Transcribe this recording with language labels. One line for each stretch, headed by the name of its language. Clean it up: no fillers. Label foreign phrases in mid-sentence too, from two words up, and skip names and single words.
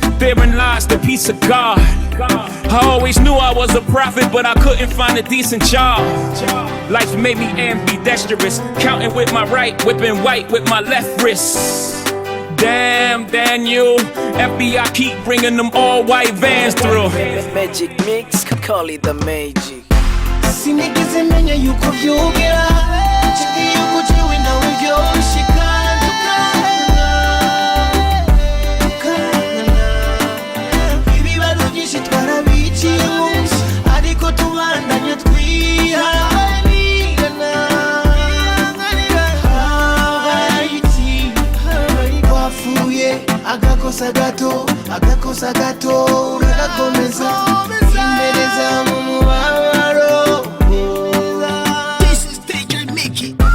English: Therein lies the peace of God. I always knew I was a prophet, but I couldn't find a decent job. Life made me ambidextrous, counting with my right, whipping white with my left wrist. Damn, Daniel, FBI keep bringing them all white vans through. Magic mix, call it the magic.
Rundi: Sinigeze menya yuko vyogera canke yuko jiwe nawe vyoshika tukangana ibibazo vyinshi twarabiciyemo ariko tubandanya twihanganirana habaye twafuye agakosa gato uragakomeza impereza mu mubabaro.
English: This is DJ Mickey.